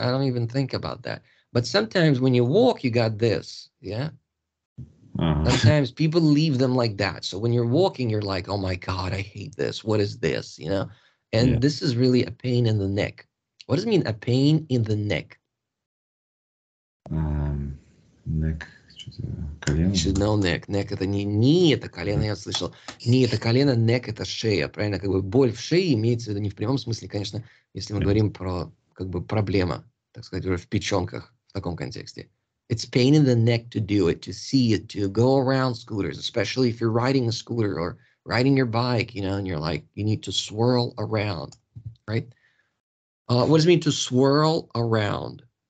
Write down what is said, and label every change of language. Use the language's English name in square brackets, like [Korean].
[English] I don't even think about that. But sometimes when you walk, you got this. Yeah. Sometimes people leave them like that. So when you're walking, you're like, oh my God, I hate this. What is this? And this is really a pain in the neck. What does it mean, a pain in the neck? [Russian] Neck. Колено. [English] You should know neck. [Russian] Neck это не это колено, я слышал. Не это колено, neck это шея. Правильно? Как бы боль в шее имеется в виду не в прямом смысле, конечно, если мы говорим про как бы проблема, так сказать, уже в печенках в таком контексте. [English] It's pain in the neck to do it, to see it, to go around scooters, especially if you're riding a scooter or riding your bike, and you're like, you need to swirl around, right? What does it mean to swirl around?